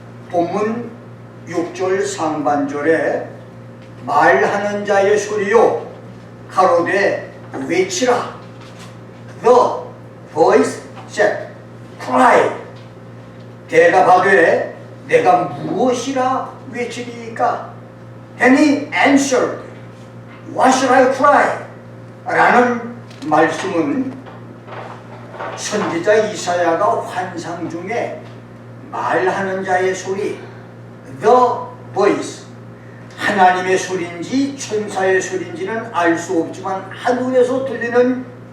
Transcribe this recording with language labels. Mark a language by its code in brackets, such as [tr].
[ko] 본문 6절 상반절에 말하는 자의 소리요 가로되 외치라, [en] The voice said, cry. [ko] 대답하되 내가 무엇이라 외치리까? [en] Then he answered, What should I cry? [ko] 라는 말씀은 선지자 이사야가 환상 중에 말하는 자의 소리, [en] The voice, [ko] 하나님의 소리인지 천사의 소리인지는 알 수 없지만 하늘에서 들리는